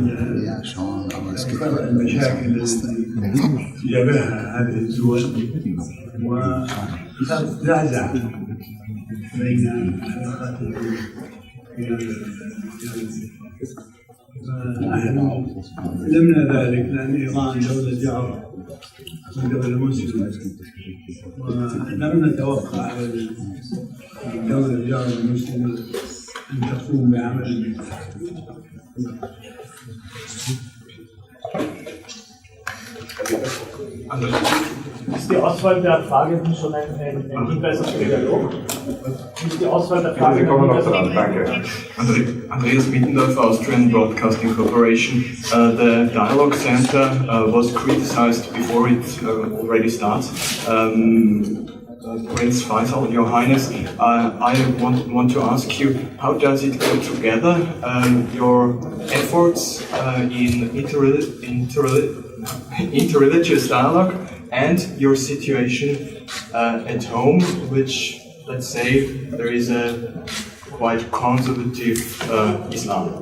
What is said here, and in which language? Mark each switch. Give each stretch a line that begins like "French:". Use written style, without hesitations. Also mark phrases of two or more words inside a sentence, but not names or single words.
Arabic: المشاكل التي جابها هذه الدول وخلق زعزعة بين العلاقات نحن لمنا ذلك لأن إيران دولة جارة ودولة مسلمة، ولم نتوقع على الدولة الجارة المسلمة أن تقوم بعمل
German: Ist die Auswahl der Fragen schon ein Hinweis auf den Dialog? Ist die Auswahl der Fragen Andreas Mittendorf,
English: Austrian Broadcasting Corporation. The Dialog Center was criticized before it already starts. Prince Faisal, Your Highness, I want to ask you, how does it go together, your efforts in interreligious dialogue and your situation at home, which, let's say, there is a quite conservative Islam.